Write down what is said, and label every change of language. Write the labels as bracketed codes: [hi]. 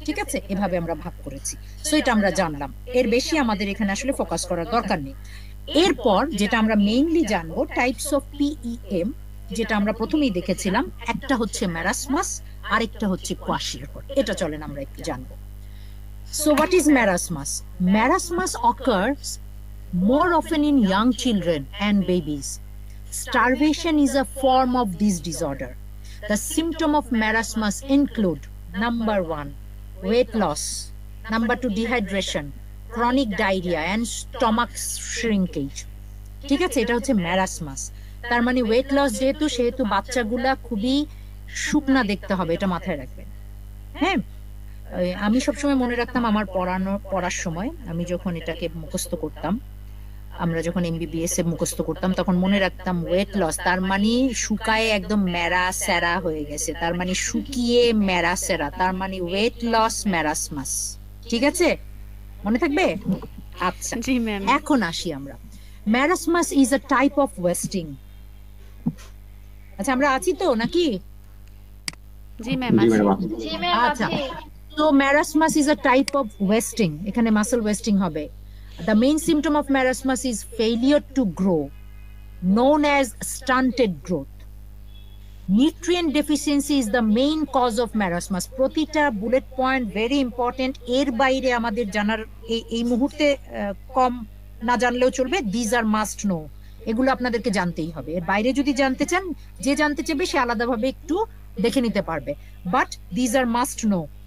[bn] ঠিক আছে, এভাবে আমরা ভাগ করেছি। সো এটা আমরা জানলাম, এর বেশি আমাদের এখানে আসলে ফোকাস করার দরকার নেই। এরপর যেটা আমরা মেইনলি জানবো, টাইপস অফ পিইএম, যেটা আমরা প্রথমেই দেখেছিলাম, একটা হচ্ছে ম্যারাসমাস, আরেকটা হচ্ছে কোয়াশিয়ারকর। এটা চলেন আমরা একটু জানবো। [en] So what is marasmus? Marasmus occurs more often in young children and babies. Starvation is a form of this disorder. The symptoms of marasmus include: number 1, weight loss; number 2, dehydration, chronic diarrhea and stomach shrinkage. [bn] ঠিক আছে, এটা হচ্ছে marasmus. তার মানে weight loss যেহেতু, সেহেতু বাচ্চাগুলা খুবই শুকনা দেখতে হবে, এটা মাথায় রাখবেন। হ্যাঁ, আমি সবসময় মনে রাখতাম আমার পড়ার সময়, আমি যখন এটাকে মুখস্থ করতাম, আমরা যখন এমবিবিএস এ মুখস্থ করতাম, তখন মনে রাখতাম ওয়েট লস তার মানে শুকায় একদম ম্যারা স্যারা হয়ে গেছে, তার মানে শুকিয়ে ম্যারা স্যারা, তার মানে ওয়েট লস ম্যারাসমাস। ঠিক আছে, মনে থাকবে? আচ্ছা, জি ম্যাম। [en] এখন আসি আমরা, marasmus is a type of wasting. [bn] আচ্ছা, আমরা আছি তো নাকি? জি ম্যাম জি আছে। ম্যাডাম জি ম্যাম আচ্ছা, আছে। [en] তো marasmus is a type of wasting, [bn] এখানে [en] muscle wasting হবে। The main symptom of marasmus is failure to grow, known as stunted growth. Nutrient deficiency is the main cause of marasmus. [bn] প্রতিটা bullet point very important, এর বাইরে আমাদের জানার এই মুহূর্তে কম না জানলেও চলবে। [en] these are must know, [bn] এগুলো আপনাদেরকে জানতেই হবে। এর বাইরে যদি জানতে চান, যে জানতে চাইবে সে আলাদাভাবে একটু দেখে নিতে পারবে, [en] But these are must know.